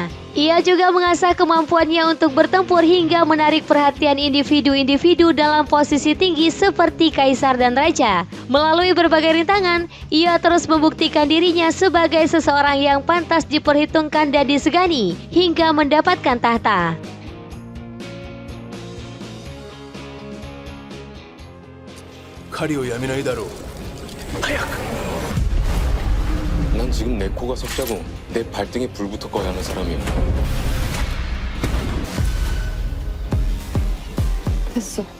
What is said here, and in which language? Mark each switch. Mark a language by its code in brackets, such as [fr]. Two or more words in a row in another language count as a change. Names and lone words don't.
[id] Ia juga mengasah kemampuannya untuk bertempur hingga menarik perhatian individu-individu dalam posisi tinggi seperti kaisar dan raja. Melalui berbagai rintangan, ia terus membuktikan dirinya sebagai seseorang yang pantas diperhitungkan dan disegani hingga mendapatkan tahta. [ko] 난 지금 내 코가 석자고 내 발등에 불 붙어 꺼야 하는 사람이야. 됐어.